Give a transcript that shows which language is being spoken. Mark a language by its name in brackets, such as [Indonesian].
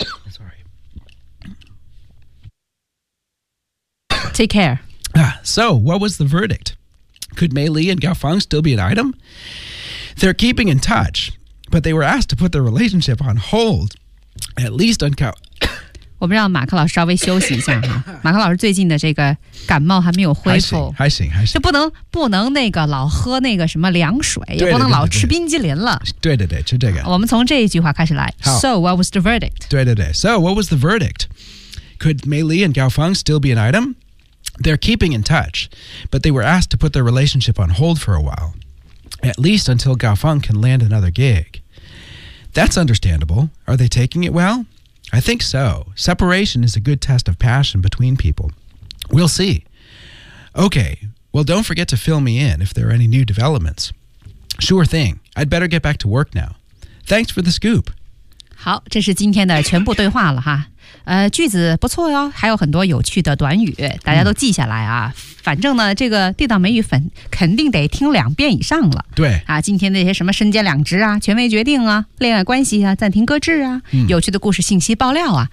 [English] Sorry. Take care. So, what was the verdict? Could Maylee and Gaofeng still be an item? They're keeping in touch, but they were asked to put their relationship on hold, at least on Gaofeng. [Chinese] 我们让马克老师稍微休息一下哈，马克老师最近的这个感冒还没有恢复，还行，就不能那个老喝那个什么凉水，也不能老吃冰激凌了。对，吃这个。我们从这一句话开始来。 [English] So what was the verdict? [Chinese] 对。 [English] So what was the verdict? Could Maylee and Gaofeng still be an item? They're keeping in touch, but they were asked to put their relationship on hold for a while, at least until Gaofeng can land another gig. That's understandable. Are they taking it well? I think so. Separation is a good test of passion between people. We'll see. Okay, well, don't forget to fill me in if there are any new developments. Sure thing. I'd better get back to work now. Thanks for the scoop. [Chinese] 好，这是今天的全部对话了哈。句子不错哟，还有很多有趣的短语，大家都记下来啊。反正呢，这个地道美语粉肯定得听两遍以上了。对啊，今天那些什么身兼两职啊、权威决定啊、恋爱关系啊、暂停搁置啊、有趣的故事信息爆料啊，